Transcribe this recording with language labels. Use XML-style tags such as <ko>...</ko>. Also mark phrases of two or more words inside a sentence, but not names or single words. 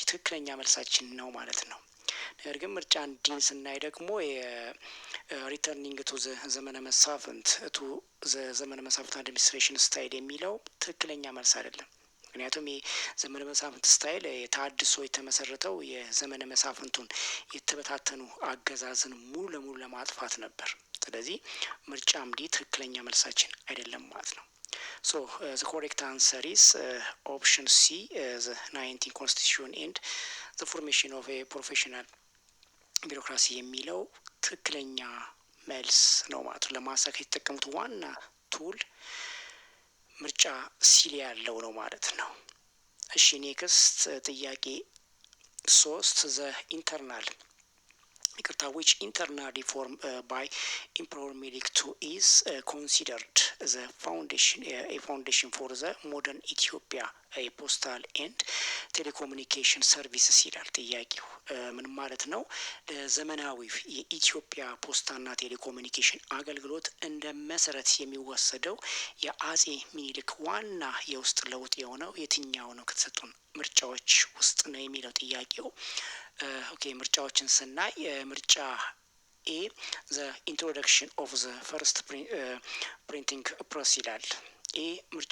<am>ትክክለኛ መልሳችን ነው ማለት ነው። ነገር ግን ምርጫ ዲን ስናይ ደግሞ</am> <en>returning to</en> <am>ዘመነ መሳፍንት ዘመነ መሳፍንት</am> <en>administration style</en> <am>የሚለው ትክክለኛ መልስ አይደለም። ምክንያቱም የዘመነ መሳፍንት ስታይል የታድሶ የተመሰረተው የዘመነ መሳፍንቱን የተበታተኑ አገዛዝን ሙሉ ለሙሉ ለማጥፋት ነበር። ስለዚህ ምርጫም ዲ ትክክለኛ መልሳችን አይደለም ማለት ነው።</am> <en>So the correct answer is option C, the 19 constitution and the formation of a professional</en> <am>ቢሮክራሲ የሚለው ትክክለኛ መልስ ነው ማለት ነው። ለማሳካት የተጠቀሙት ዋና ቱል ምርጫ ሲል ያለው ነው ማለት ነው። እሺ ኔክስት ጥያቄ 3</am> <en>the internal</en> <am>ይቅርታ</am> <en>which internal reform by Emperor Melik II is considered the foundation a foundation for the modern Ethiopia postal and telecommunication services</en> <am>ይላል ጥያቄው። ምን ማለት ነው? ዘመናዊ የኢትዮጵያ ፖስታና ቴሌኮሙኒኬሽን አገልግሎት እንደ መሰረት የሚወሰደው የአጼ ሚኒሊክ ዋና የውስጥ ለውጥ የሆነው የትኛው ነው ከተሰጡን ምርጫዎች ውስጥ ነው የሚለው ጥያቄው። ኦኬ ምርጫዎችን ስናይ ምርጫ ኤ</am> <en>the introduction of the first printing press</en> <am>ይላል። ኤ ምርጫ</am>